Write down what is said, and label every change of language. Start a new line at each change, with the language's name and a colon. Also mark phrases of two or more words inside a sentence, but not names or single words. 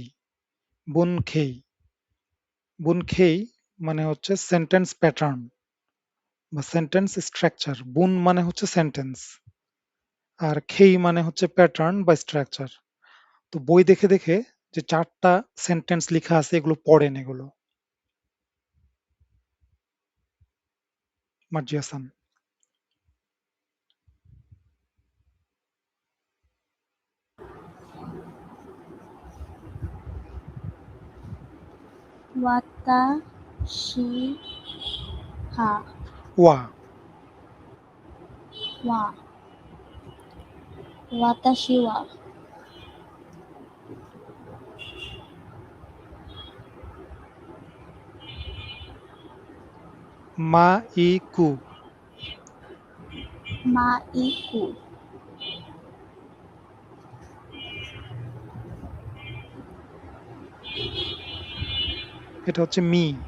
Japanese: 文型, 文型
Bangla: মানে হচ্ছে
English: sentence pattern
Bangla: বা
English: sentence structure.
Bangla: বুন মানে হচ্ছে সেন্টেন্স, আর খেই মানে হচ্ছে প্যাটার্ন বা স্ট্রাকচার। তো বই দেখে দেখে যে 4টা সেন্টেন্স লেখা আছে এগুলো পড়েন, এগুলো মার্জি হাসান।
Japanese: 私は ওয়া は私は মা ই কু, maiku
Bangla: এটা হচ্ছে মি,